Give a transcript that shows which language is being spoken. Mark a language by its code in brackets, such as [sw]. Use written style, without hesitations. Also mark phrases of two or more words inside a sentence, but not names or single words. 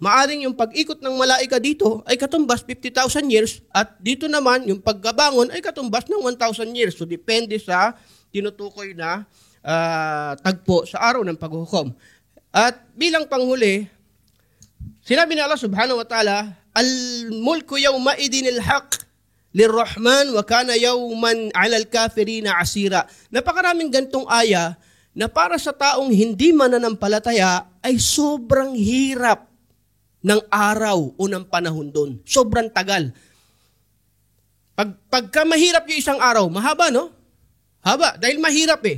[tl] Maaring yung pag-ikot ng malaika dito ay katumbas 50,000 years, at dito naman yung pagkabangon ay katumbas ng 1,000 years. So depende sa tinutukoy na tagpo sa araw ng paghuhukom. At bilang panghuli, sinabi ni Allah [ar] سبحانه وتعالى الملك يومئذ الحق للرحمن وكان يوما على الكافرين عسيرا. [tl] Napakaraming gantong aya na para sa taong hindi mananampalataya ay sobrang hirap ng araw o ng panahon doon. Sobrang tagal. Pagka mahirap yung isang araw, mahaba, no? Haba, dahil mahirap eh.